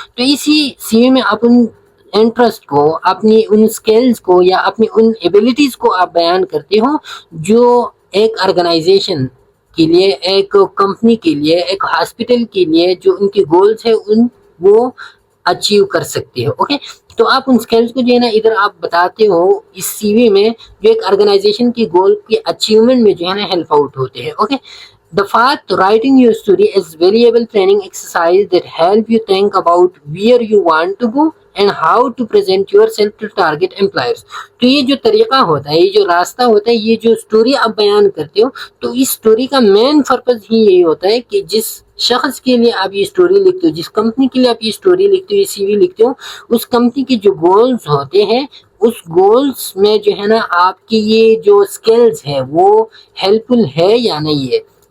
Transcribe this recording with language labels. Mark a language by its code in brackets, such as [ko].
[hi] तो इसी सीवी में आप उन इंटरेस्ट को, अपनी उन स्किल्स को या अपनी उन एबिलिटीज को आप बयान करते हो जो एक ऑर्गेनाइजेशन के लिए, एक कंपनी के लिए, एक हॉस्पिटल के लिए जो उनके गोल्स है उन वो अचीव कर सकते हो। ओके, तो आप उन स्किल्स को जो है ना इधर आप बताते हो इस सीवी में, जो एक ऑर्गेनाइजेशन की गोल की अचीवमेंट में जो है ना हेल्प आउट होते हैं। [en] Okay, the fourth, writing your story is valuable training exercise that help you think about where you want to go and how to present yourself to target employers। [hi] तो ये जो तरीका होता है, ये जो रास्ता होता है, ये जो स्टोरी आप बयान करते हो, तो इस स्टोरी का मेन पर्पज ही यही होता है कि जिस शख्स के लिए आप ये स्टोरी लिखते हो, जिस कंपनी के लिए आप ये स्टोरी लिखते हो, ये सीवी लिखते हो, उस कंपनी के जो गोल्स होते हैं, उस गोल्स में जो है ना आपकी ये जो स्किल्स है वो हेल्पफुल है या नहीं है।